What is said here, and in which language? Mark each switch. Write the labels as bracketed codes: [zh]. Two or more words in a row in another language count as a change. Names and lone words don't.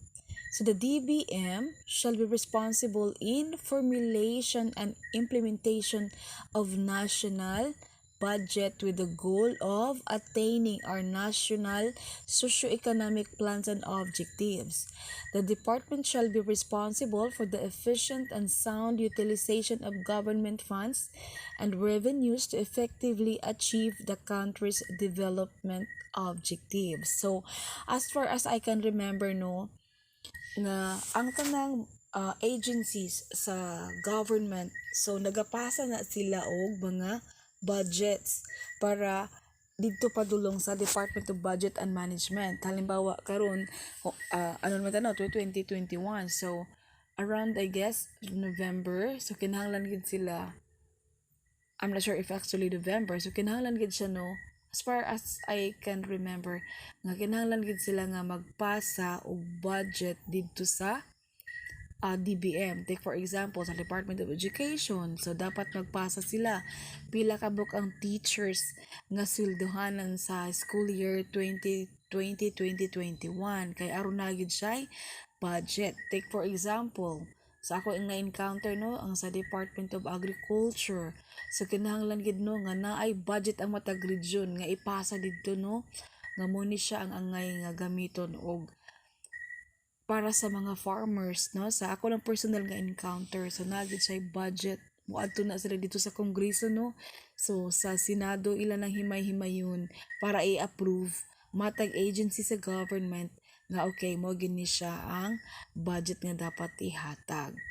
[en] So the DBM shall be responsible in formulation and implementation of national budget with the goal of attaining our national socio-economic plans and objectives. The department shall be responsible for the efficient and sound utilization of government funds and revenues to effectively achieve the country's development objectives. So, as far as I can remember, [ceb] no, nga ang tanang agencies sa government, so nagapasa na sila og mga budgets para dito padulong sa Department of Budget and Management. Halimbawa karon ano naman tanaw 2021, [en] so around I guess November, so [ceb] kinahanglan gid sila, [en] I'm not sure if actually November, so [ceb] kinahanglan gid siya no, [en] as far as I can remember, [ceb] nga kinahanglan gid sila nga magpasa og budget didto sa DBM. [en] Take for example, [ceb] sa Department of Education, so dapat magpasa sila pila ka book ang teachers nga sweldohanan sa [en] school year [ceb] 2020-2021 kay aron na gid siya budget. [en] Take for example, [ceb] sa ako ang na-encounter no ang sa Department of Agriculture, so kinahanglan gid no nga naay budget ang matag region nga ipasa didto no nga mo ni siya ang angay nga gamiton og para sa mga farmers, no, sa ako lang personal nga encounter, so nagid siya budget moadto na sila dito sa Kongreso, no, so sa Senado ila nang himay-himayon para i-approve matag agency sa government nga okay mo gini siya ang budget nga dapat ihatag.